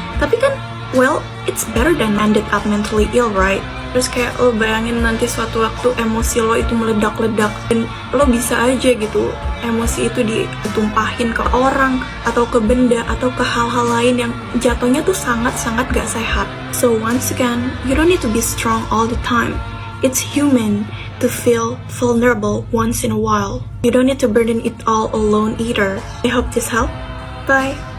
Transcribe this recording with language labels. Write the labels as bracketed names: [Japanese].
[Indonesian] Tapi kan, [English] well, it's better than ended up mentally ill, right? [Indonesian] Terus kayak lo bayangin nanti suatu waktu emosi lo itu meledak-ledak, dan lo bisa aja gitu emosi itu ditumpahin ke orang atau ke benda atau ke hal-hal lain yang jatuhnya tuh sangat-sangat gak sehat. [English] So once again, you don't need to be strong all the time. It's human to feel vulnerable once in a while. You don't need to burden it all alone either. I hope this helped. Bye.